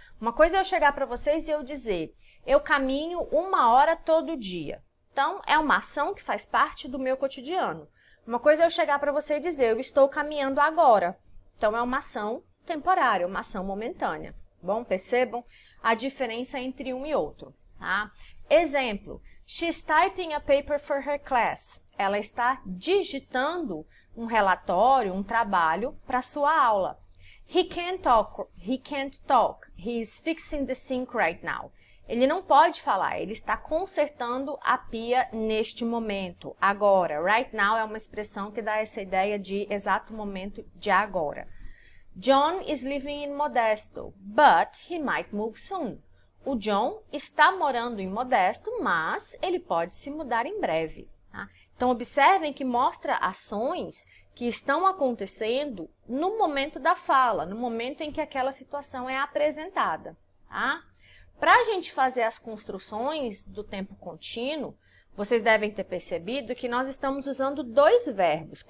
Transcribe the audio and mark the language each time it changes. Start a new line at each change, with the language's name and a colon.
Portuguese: Uma coisa é eu chegar para vocês e eu dizer, eu caminho 1 hora todo dia. Então, é uma ação que faz parte do meu cotidiano. Uma coisa é eu chegar para você e dizer, eu estou caminhando agora. Então, é uma ação temporária, uma ação momentânea. Bom, percebam a diferença entre um e outro, tá?
English: Exemplo, she's typing a paper for her class.
Portuguese: Ela está digitando um relatório, um trabalho para sua aula.
English: He can't talk. He is fixing the sink right now.
Portuguese: Ele não pode falar, ele está consertando a pia neste momento, agora. Right now é uma expressão que dá essa ideia de exato momento de agora.
English: John is living in Modesto, but he might move soon.
Portuguese: O John está morando em Modesto, mas ele pode se mudar em breve. Tá? Então, observem que mostra ações que estão acontecendo no momento da fala, no momento em que aquela situação é apresentada. Tá? Para a gente fazer as construções do tempo contínuo, vocês devem ter percebido que nós estamos usando 2 verbos.